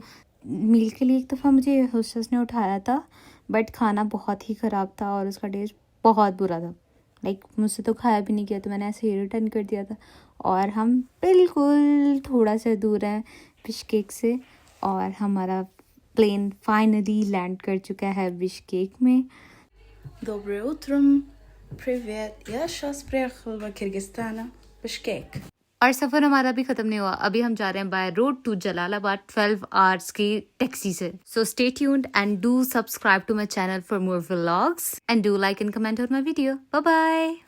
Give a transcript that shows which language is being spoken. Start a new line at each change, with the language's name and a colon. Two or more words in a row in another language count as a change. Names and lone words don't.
Hindi: मील के लिए एक दफ़ा मुझे होस्टेस ने उठाया था बट खाना बहुत ही ख़राब था और उसका टेस्ट बहुत बुरा था। लाइक मुझसे तो खाया भी नहीं गया तो मैंने ऐसे ही रिटर्न कर दिया था। और हम बिल्कुल थोड़ा सा दूर हैं बिश्केक से और हमारा
English: plane finally land
Hindi: कर चुका है बिश्केक में।
Russian: Доброе утром. Привет. Я сейчас приехала в Киргизстан, Бишкек.
Hindi: और सफ़र हमारा भी ख़त्म नहीं हुआ। अभी हम जा रहे हैं
English: by road to Jalalabad 12 hours
Hindi: की टैक्सी से।
English: So stay tuned and do subscribe to my channel for more vlogs and do like and comment on my video. Bye bye.